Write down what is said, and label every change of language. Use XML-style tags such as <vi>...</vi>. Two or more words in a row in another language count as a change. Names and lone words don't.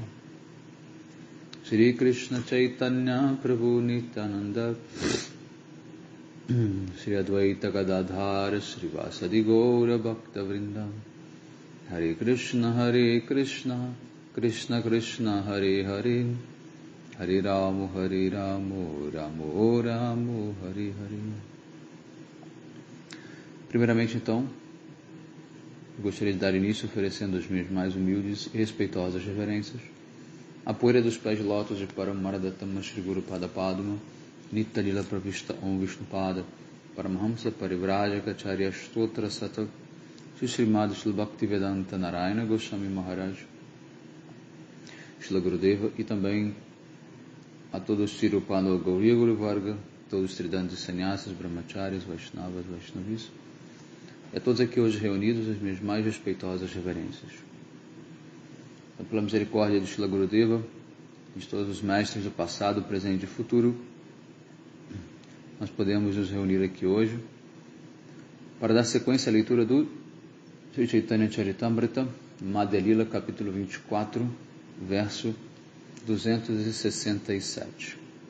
<sa>Shri Krishna Chaitanya Prabhu Nityananda Shri Advaita Gadadhar Shri Vasadi Gaura Bhakta Vrinda Hare Krishna Krishna Krishna Hare Hare Hare Ramo Ramo Ramo Hare Hare.</sa> <pt>Primeiramente, então, eu gostaria de dar início oferecendo as minhas mais humildes e respeitosas reverências à poeira dos pés de lótus de Paramaradattama Shri Guru Pada Padma Nitya Lila Pravishta Om Vishnupada Paramahamsa Parivrajaka Acharya Stotra Sata Srimad Shri Bhaktivedanta Narayana Goswami Maharaj Shri Gurudeva e também a todos os Tirupano Gauriya Guru Varga, todos os Tridantas Sannyasas, Brahmacharis, Vaishnavas, Vaishnavis, e a todos aqui hoje reunidos, as minhas mais respeitosas reverências. Então, pela misericórdia de Shri Gurudeva, de todos os mestres do passado, presente e futuro, nós podemos nos reunir aqui hoje para dar sequência à leitura do Sri Chaitanya Charitamrita, Madhya Lila, capítulo 24, verso 267.</pt>